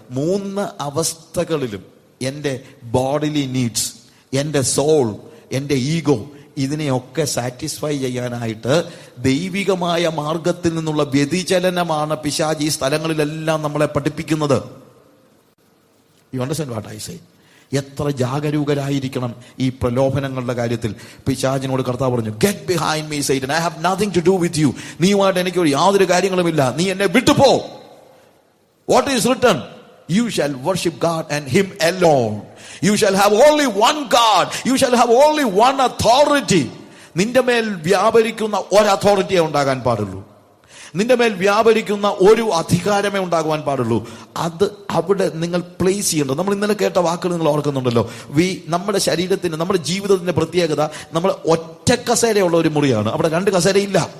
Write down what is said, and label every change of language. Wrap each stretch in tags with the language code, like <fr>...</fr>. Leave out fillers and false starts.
<ml>3 അവസ്ഥകളിലും എൻ്റെ bodily needs, എൻ്റെ soul, എൻ്റെ ഈഗോ, ഇതിനെയൊക്കെ സാറ്റിസ്ഫൈ ചെയ്യാനായിട്ട് ദൈവികമായ മാർഗത്തിൽ നിന്നുള്ള വ്യതിചലനമാണ് പിശാച് ഈ സ്ഥലങ്ങളിലെല്ലാം നമ്മളെ പഠിപ്പിക്കുന്നത്.</ml> <en>You understand what I say?</en> <ml>എത്ര ജാഗരൂകരായിരിക്കണം ഈ പ്രലോഭനങ്ങളുടെ കാര്യത്തിൽ. പിശാചിനോട് കർത്താവ് പറഞ്ഞു,</ml> <en>Get behind me Satan, I have nothing to do with you.</en> <ml>നീയുമായിട്ട് എനിക്ക് യാതൊരു കാര്യങ്ങളുമില്ല, നീ എന്നെ വിട്ടുപോ.</ml> <en>What is written? You shall worship God and Him alone. You shall have only one God. You shall have only one authority.</en> <ml>നിന്റെ മേൽ വ്യാപരിക്കുന്ന ഒരു അതോറിറ്റിയെ ഉണ്ടാകാൻ പാടുള്ളൂ. നിന്റെ മേൽ വ്യാപരിക്കുന്ന ഒരു അധികാരമേ ഉണ്ടാകുവാൻ പാടുള്ളൂ. അത് അവിടെ നിങ്ങൾ പ്ലേസ് ചെയ്യേണ്ടത്. നമ്മൾ ഇന്നലെ കേട്ട വാക്കുകൾ നിങ്ങൾ ഓർക്കുന്നുണ്ടല്ലോ. നമ്മുടെ ശരീരത്തിന്, നമ്മുടെ ജീവിതത്തിന്റെ പ്രത്യേകത, നമ്മൾ ഒറ്റ കസേരയുള്ള ഒരു മുറിയാണ്. അവിടെ 2 കസേരയില്ല.</ml>